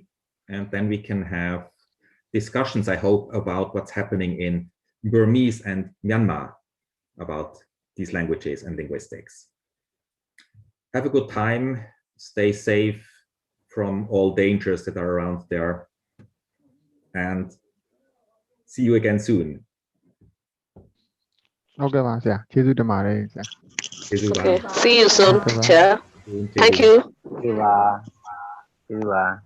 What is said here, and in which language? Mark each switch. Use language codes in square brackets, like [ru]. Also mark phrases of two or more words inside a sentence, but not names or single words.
[en] And then we can have discussions, I hope, about what's happening in Burmese and Myanmar about these languages and linguistics. Have a good time. Stay safe from all dangers that are around there. And see you again soon. [my] Okay,ပါဆရာကျေးဇူးတင်ပါတယ်ဆရာ [en] Okay. See you soon, teacher. Thank you. [my] ဒီပါဒီပါ